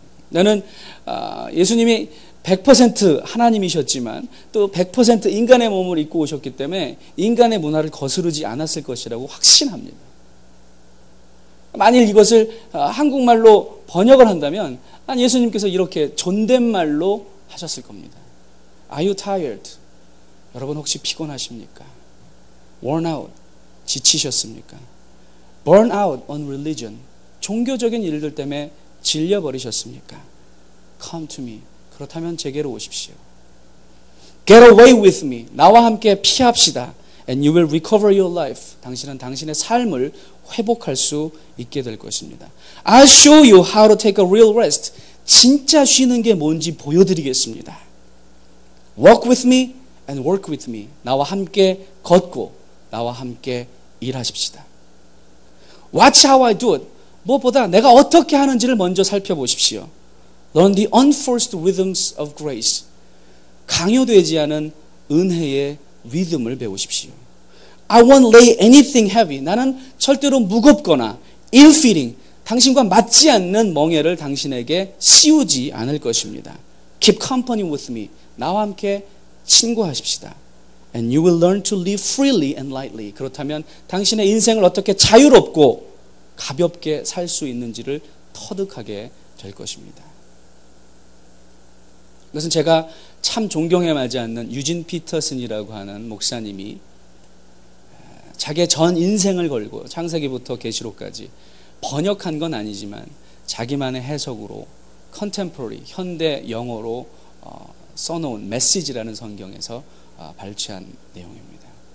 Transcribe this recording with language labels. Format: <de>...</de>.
<ko>나는 예수님이 100% 하나님이셨지만 또 100% 인간의 몸을 입고 오셨기 때문에 인간의 문화를 거스르지 않았을 것이라고 확신합니다. 만일 이것을 한국말로 번역을 한다면 예수님께서 이렇게 존댓말로 하셨을 겁니다.</ko> <en>Are you tired?</en> <ko>여러분 혹시 피곤하십니까?</ko> <en>Worn out,</en> <ko>지치셨습니까?</ko> <en>Burn out on religion,</en> <ko>종교적인 일들 때문에 질려버리셨습니까?</ko> <en>Come to me.</en> <ko>그렇다면 제게로 오십시오.</ko> <en>Get away with me.</en> <ko>나와 함께 피합시다.</ko> <en>And you will recover your life.</en> <ko>당신은 당신의 삶을 회복할 수 있게 될 것입니다.</ko> <en>I'll show you how to take a real rest.</en> <ko>진짜 쉬는 게 뭔지 보여드리겠습니다.</ko> <en>Walk with me and work with me.</en> <ko>나와 함께 걷고 나와 함께 일하십시다.</ko> <en>Watch how I do it.</en> <ko>무엇보다 내가 어떻게 하는지를 먼저 살펴보십시오.</ko> <en>Learn the unforced rhythms of grace.</en> <ko>강요되지 않은 은혜의 리듬을 배우십시오.</ko> <en>I won't lay anything heavy.</en> <ko>나는 절대로 무겁거나 ill-fitting, 당신과 맞지 않는 멍에를 당신에게 씌우지 않을 것입니다.</ko> <en>Keep company with me.</en> <ko>나와 함께 친구하십시다.</ko> <en>And you will learn to live freely and lightly.</en> <ko>그렇다면 당신의 인생을 어떻게 자유롭고 가볍게 살 수 있는지를 터득하게 될 것입니다. 이것은 제가 참 존경에 마지 않는 유진 피터슨이라고 하는 목사님이 자기의 전 인생을 걸고 창세기부터 계시록까지 번역한 건 아니지만 자기만의 해석으로 컨템포러리, 현대 영어로 써놓은 메시지라는 성경에서 발췌한 내용입니다.</ko>